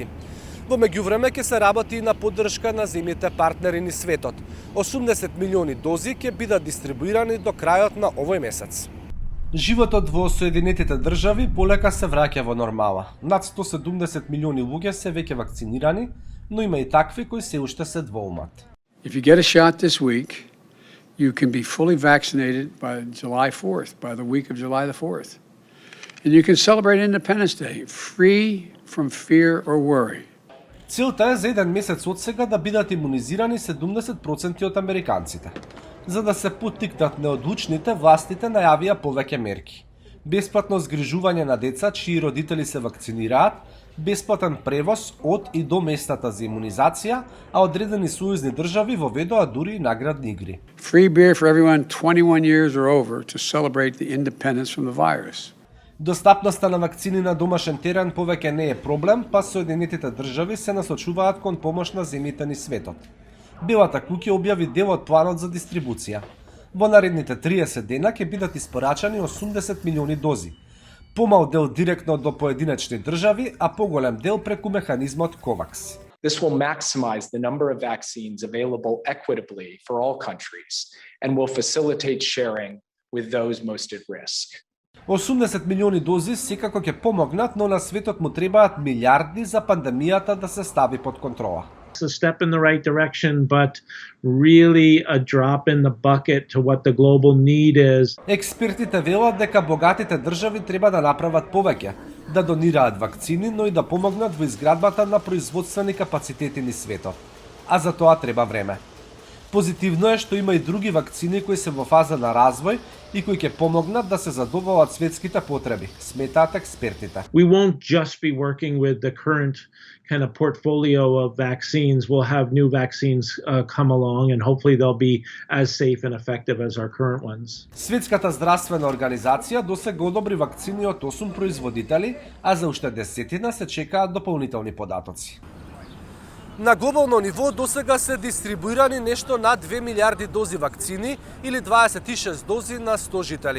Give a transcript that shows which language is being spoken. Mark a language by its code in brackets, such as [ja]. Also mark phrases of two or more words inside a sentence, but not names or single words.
[mk] Во меѓувреме ќе се работи и на поддршка на земјите партнери низ светот. 80 милиони дози ќе бидат дистрибуирани до крајот на овој месец. Животот во Соединетите држави полека се враќа во нормала. Над 170 милиони луѓе се веќе вакцинирани, но има и такви кои се уште се двоумат. [en] If you get a shot this week, you can be fully vaccinated by July 4th, by the week of July the 4th. And you can celebrate Independence Day free from fear or worry. [mk] Целта е за еден месец од сега да бидат имунизирани 70% од американците. За да се поттикнат неодлучните, властите најавија повеќе мерки. Бесплатно згрижување на деца чии родители се вакцинираат, бесплатен превоз од и до местата за имунизација, а одредени сојузни држави воведоа дури и наградни игри. [en] Free beer for everyone 21 years or over to celebrate the independence from the virus. [mk] Достапноста на вакцини на домашен терен повеќе не е проблем, па Соединетите држави се насочуваат кон помош на земјите низ светот. Белата куќа објави дел од планот за дистрибуција. Во наредните 30 дена ќе бидат испорачани 80 милиони дози. Помал дел директно до поединечни држави, а поголем дел преку механизмот COVAX. [en] This will maximize the number of vaccines available equitably for all countries and will facilitate sharing with those most at risk. [mk] 80 милиони дози секако ќе помогнат, но на светот му требаат милиарди за пандемијата да се стави под контрола. [en] It's a step in the right direction, but really a drop in the bucket to what the global need is. [mk] Експертите велат дека богатите држави треба да направат повеќе, да донираат вакцини, но и да помогнат во изградбата на производствени капацитети низ светот. А за тоа треба време. Позитивно е што има и други вакцини кои се во фаза на развој и кои ќе помогнат да се задоволат светските потреби, сметаат експертите. [en] We won't just be working with the current kind of portfolio of vaccines. We'll have new vaccines come along and hopefully they'll be as safe and effective as our current ones. [mk] Светската здравствена организација досега одобри вакцини од 8 производители, а за уште 10 се чекаат дополнителни податоци. На глобално ниво досега се дистрибуирани нешто над 2 милиарди дози вакцини или 26 дози на 100 жители.